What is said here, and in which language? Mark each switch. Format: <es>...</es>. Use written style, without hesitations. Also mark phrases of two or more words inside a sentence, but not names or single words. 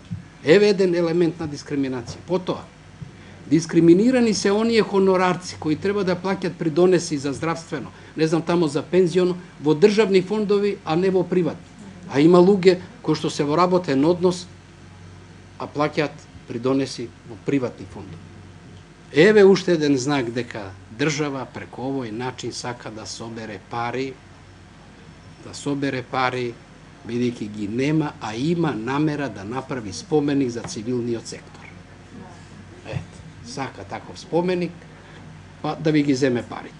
<mk>Еве еден елемент на дискриминација. Потоа, дискриминирани се оние хонорарци кои треба да плаќат придонеси за здравствено, не знам тамо за пензионо, во државни фондови, а не во приватни. А има луѓе кои што се во работен однос, а плаќаат придонеси во приватни фондови. Еве уште еден знак дека држава преко овој начин сака да собере пари, видики ги нема, а има намера да направи споменик за цивилни сектор. Ето, сака таков споменик, па да ви ги земе парите.</mk>